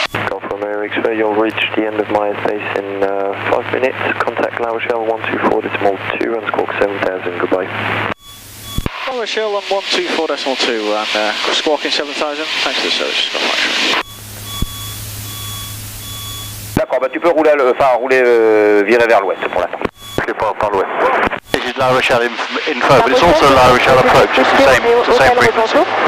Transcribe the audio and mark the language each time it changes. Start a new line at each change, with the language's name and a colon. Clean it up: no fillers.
English: Golf Romeo X-ray, you'll reach the end of my airspace in 5 minutes. Contact La Rochelle 124.2 and squawk 7000, goodbye. La Rochelle on 124.2 and squawking 7000, thanks for the service, Golf X-ray.
French: D'accord, bah tu peux rouler, virer vers l'ouest pour l'instant. Je pars par l'ouest.
English: This is La Rochelle info, but it's also La Rochelle approach, it's the same frequency.